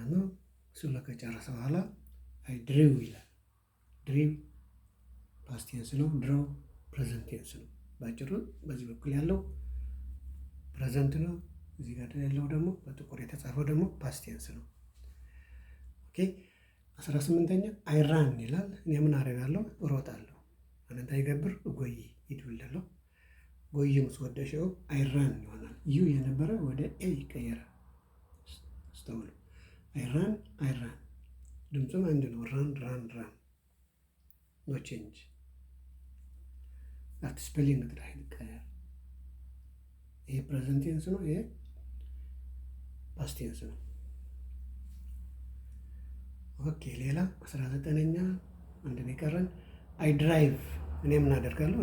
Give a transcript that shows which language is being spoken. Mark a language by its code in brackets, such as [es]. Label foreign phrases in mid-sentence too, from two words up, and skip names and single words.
[am] ነው። ስሎ ከጨረሰ በኋላ [en] I drew [am] ይላል። [en] drew past tense [am] ነው። [en] draw present tense [am] ነው። ባጭሩ በዚህ በኩል ያለው ፕሬዘንት ነው። እዚህ ጋር ያለው ደግሞ በጥቁር የተጻፈው ደግሞ [en] past tense [am] ነው። ኦኬ 18ኛ [en] I ran [am] ይላል። እኔ ምን አደርጋለሁ? እሮጣለሁ። አንተ ይገብር ጎይ ይድውላለሁ። ጎይ መስወደሽው [en] I ran [am] ይሆናል። ዩ የነበረ ወደ ኤ ይቀየራል። አስተውሉ። [en] I ran [am] ድምፁም አንድ ነው። [en] ran no change at spelling [am] ላይ ይቀየራል። ይሄ [en] present tense [am] ነው። ይሄ [en] past tense [am] ነው። ኦኬ ሌላ 19ኛ አንድ ነው የቀረን። [en] I drive [am] እኔ ምን አደርጋለሁ?